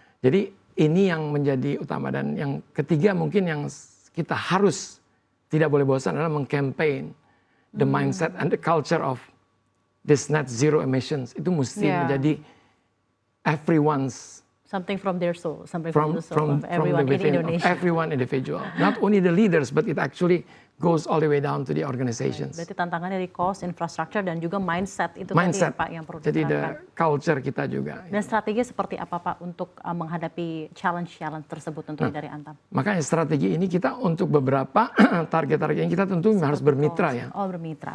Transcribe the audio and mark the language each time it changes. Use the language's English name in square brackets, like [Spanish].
[Indonesian] Jadi ini yang menjadi utama, dan yang ketiga mungkin yang kita harus tidak boleh bosan adalah mengcampaign [English] the mindset and the culture of this net zero emissions. [Indonesian] Itu mesti menjadi everyone's [English] something from their soul, something from the soul of everyone in Indonesia. Everyone individual, not only the leaders, but it actually goes all the way down to the organizations. [Indonesian] Berarti tantangan dari cost, infrastructure, dan juga mindset itu tadi ya, Pak, yang perlu diterapkan. Jadi [English] the culture [Indonesian] kita juga. Dan strategi seperti apa Pak untuk menghadapi challenge-challenge tersebut tentunya dari Antam? Makanya strategi ini kita untuk beberapa target-target ini kita tentu harus bermitra ya. Oh, bermitra.